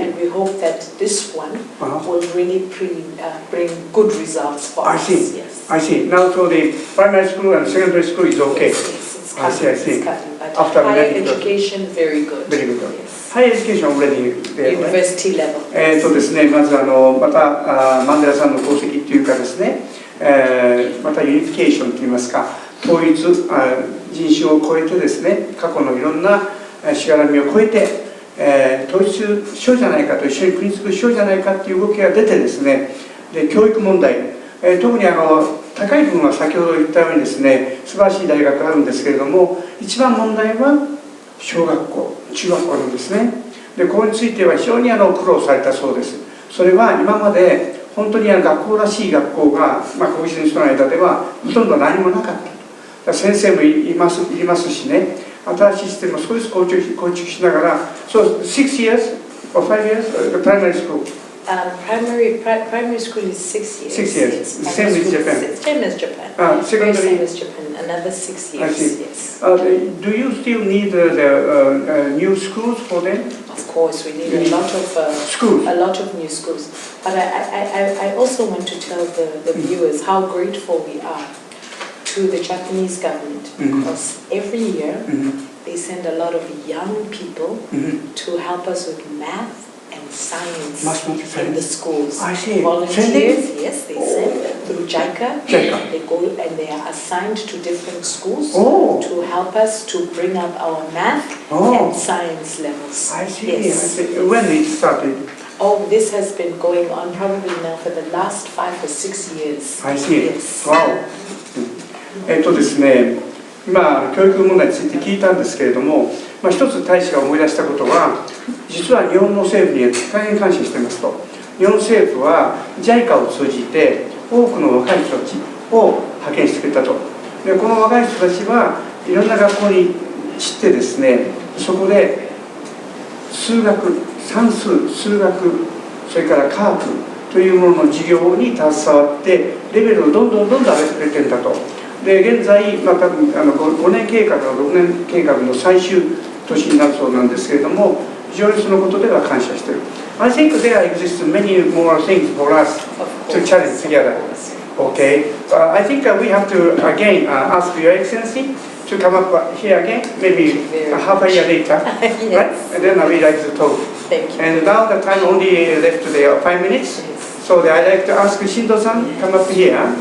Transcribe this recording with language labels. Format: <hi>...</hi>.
<en>And we hope that this one will really bring good results for us. I see. Now so the primary school and secondary school is okay. Yes, I see. It's cutting. But higher education, very good. Very good. Higher education already there. University level.</en> <ja>ですね、まずまたマンデラさんの功績というかですね、またユニフィケーションといいますか、統一、人種を超えてですね、過去のいろんなしがらみを超えて、統一しようじゃないかと、一緒に国づくりしようじゃないかという動きが出てですね、で教育問題、特に高い部分は先ほど言ったようにですね、素晴らしい大学があるんですけれども、一番問題は小学校、中学校なんですね。でここについては非常に苦労されたそうです。それは今まで本当に学校らしい学校が、黒人の人の間ではほとんど何もなかった。先生もいますしね、新しいシステムを少し構築しながら、</ja> <en>So 6 years or 5 years, the primary school? Primary school is 6 years. 6 years. Same as Japan. Same as Japan. Secondary. Same as Japan. Another 6 years. I see. Yes. Do you still need the new schools for them? Of course, we need a lot of new schools. But I also want to tell the viewers how grateful we are to the Japanese government, because every year they send a lot of young people to help us with math and science in the schools. I see. Volunteers, yes, they send. through JICA. JICA. They go and they are assigned to different schools Oh. to help us to bring up our math and science levels. I see, Yes. I see. When it started? Oh, this has been going on probably now for the last 5 or 6 years. I see. Yes. Wow.</en> <ja>ですね、今教育問題について聞いたんですけれども、一つ大使が思い出したことは、実は日本の政府に大変感謝していますと。日本政府は JICA を通じて多くの若い人たちを派遣してくれたと。でこの若い人たちはいろんな学校に散ってですね、そこで数学、算数、数学、それから科学というものの授業に携わってレベルをどんどん上げてくれてるんだと。で現在、多分5年計画の6年計画の最終年になるそうなんですけれども、非常にそのことでは感謝している。</ja> <en>I think there exist many more things for us to challenge together. Okay, I think we have to again ask Your Excellency to come up here again, maybe half a year later, Yes. right? And then we like to talk. Thank you. And now the time only left there 5 minutes, so I'd like to ask Shindo-san come up here.</en>